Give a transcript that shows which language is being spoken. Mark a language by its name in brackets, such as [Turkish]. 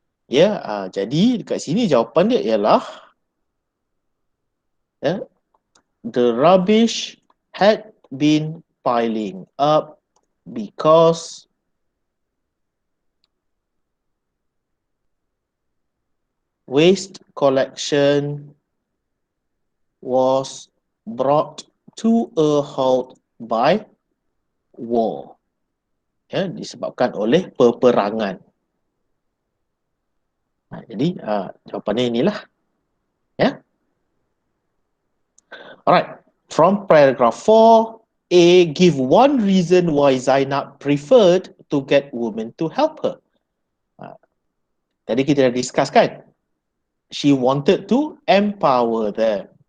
[Malay] Ya, jadi dekat sini jawapan dia ialah [English] the rubbish had been piling up because waste collection was brought to a halt by war. [Malay] Ya, disebabkan oleh peperangan. Jadi jawapannya inilah. Ya. Alright. [English] From paragraph 4, A, give one reason why Zainab preferred to get women to help her. [Malay] Tadi kita dah discuss kan? [English] She wanted to empower them.